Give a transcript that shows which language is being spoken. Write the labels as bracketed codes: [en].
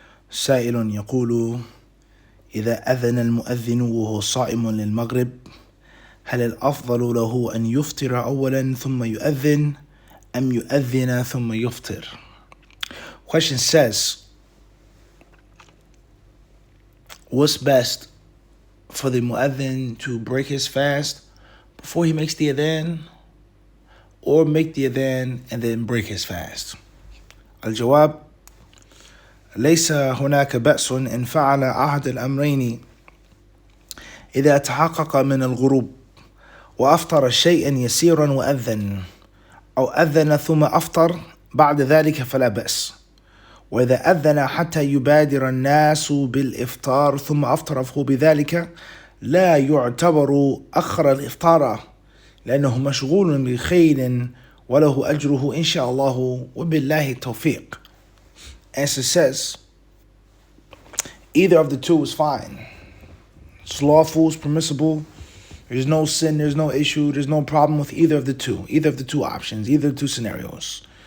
[ar] سائل يقول: إذا أذن المؤذن وهو صائم للمغرب هل الأفضل له أن يفطر أولا ثم يؤذن أم يؤذن ثم يفطر? [en] Question says, what's best for the mu'adhin to break his fast before he makes the adhan, or make the adhan and then break his fast? [ar] الجواب: ليس هناك بأس إن فعل أحد الأمرين إذا تحقق من الغروب وأفطر شيئا يسيرا وأذن، أو أذن ثم أفطر بعد ذلك فلا بأس. وإذا أذن حتى يبادر الناس بالإفطار ثم أفطر فهو بذلك لا يعتبر أخر الإفطار، لأنه مشغول بخير وله أجره إن شاء الله وبالله التوفيق. [en] Answer says, either of the two is fine. It's lawful, it's permissible. There's no sin, there's no issue, there's no problem with either of the two options, either of the two scenarios.